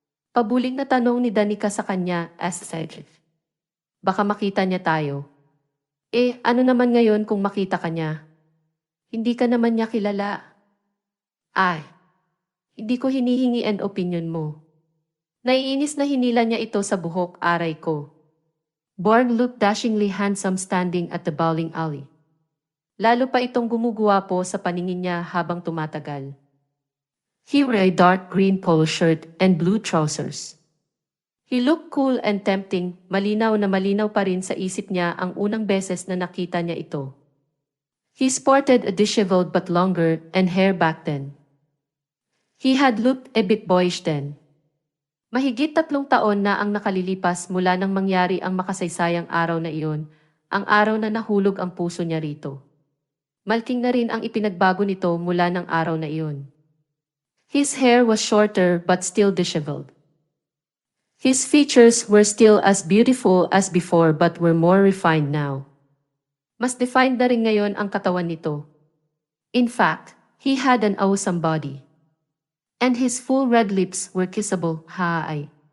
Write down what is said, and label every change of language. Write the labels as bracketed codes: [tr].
[tl] Pabuling na tanong ni Danica sa kanya, as said. Baka makita niya tayo. Ano naman ngayon kung makita ka niya? Hindi ka naman niya kilala. Ay, hindi ko hinihingi ang opinion mo. Naiinis na hinila niya ito sa buhok, aray ko. [en] Borg looked dashingly handsome standing at the bowling alley. [tl] Lalo pa itong gumuguwapo sa paningin niya habang tumatagal. [en] He wore a dark green polo shirt and blue trousers. He looked cool and tempting, [tl] malinaw na malinaw pa rin sa isip niya ang unang beses na nakita niya ito. [en] He sported a disheveled but longer and hair back then. He had looked a bit boyish then. [tl] Mahigit 3 taon na ang nakalilipas mula nang mangyari ang makasaysayang araw na iyon, ang araw na nahulog ang puso niya rito. Malking na rin ang ipinagbago nito mula ng araw na iyon. [en] His hair was shorter but still disheveled. His features were still as beautiful as before but were more refined now. [tl] Mas defined na rin ngayon ang katawan nito. [en] In fact, he had an awesome body. And his full red lips were kissable, haay.